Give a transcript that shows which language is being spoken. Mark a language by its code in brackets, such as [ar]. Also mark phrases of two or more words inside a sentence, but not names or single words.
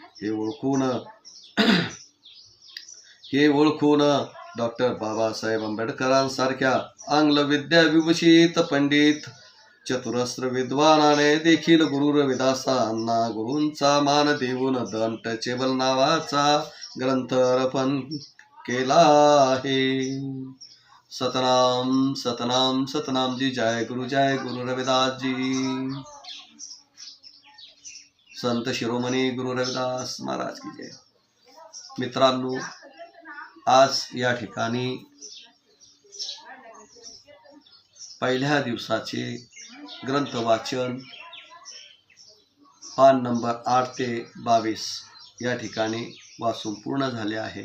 [mr] हे ओळखून डॉक्टर बाबासाहेब आंबेडकरांसारख्या आंग्ल विद्याविभूषित पंडित चतुरस्र विद्वानाने देखील गुरु रविदासांना गुरूंचा मान देऊन द अनटचेबल नावाचा ग्रंथ अर्पण केला आहे. [hi] सतनाम सतनाम सतनाम जी. जय गुरु रविदास जी. संत शिरोमणी गुरु रविदास महाराज की जय. [mr] मित्रांनो, आज या ठिकाणी पहिल्या दिवसाचे ग्रंथ वाचन पान नंबर 8 ते 22 या ठिकाणी वाचून पूर्ण झाले आहे.